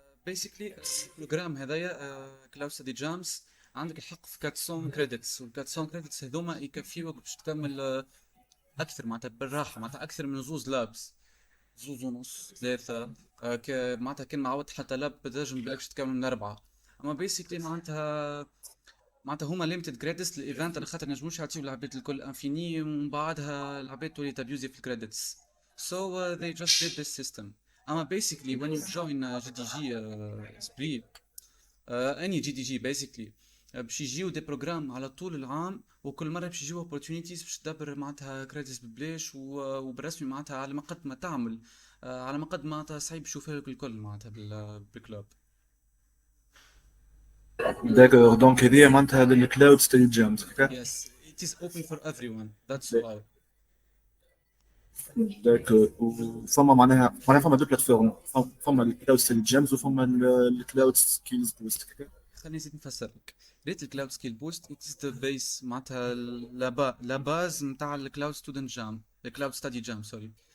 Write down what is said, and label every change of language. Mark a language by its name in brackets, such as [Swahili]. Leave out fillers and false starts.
[Arabic] basically البروجرام هذايا كلاود ستدي جامز عندك الحق في 400 كريدتس، وال 400 كريدتس هذوما يكفيوك باش تكمل اكثر معناتها بالراحه، معناتها اكثر من زوز لابس، زوز ونص ثلاثه، معناتها كان معود حتى لاب تنجم بالكش تكمل من 4. اما بيسكلي معناتها هما ليميتد كريدتس للايفنت على خاطر نجموش يعطيو العباد الكل انفيني ومن بعدها العباد تولي تابيوزي في الكريدتس. [English] So they just did this system. Basically when you join GDG Esprit, any GDG basically [Arabic] باش يجيو دي بروجرام على طول العام، وكل مره باش يجيو opportunities باش تدبر معناتها كريدتس ببلاش وبرسمي معناتها على ما قد ما تعمل، على ما قد ما صعيب تشوفها لك الكل معناتها بالكلوب. [French] D'accord, donc [Arabic] هذه معناتها الكلاود ستدي جامز. [English] Yes, it is open for everyone. That's why. [Arabic] داكور. وفما معناها فما دو بلاتفورم، فما الكلاود ستدي جامز وفما الكلاود سكيلز بوست. خليني نزيد نفسر لك. ريت الكلاود سكيل بوست [English] it is the base [Arabic] معناتها لا باز نتاع الكلاود ستودنت جام، الكلاود ستدي جام سوري.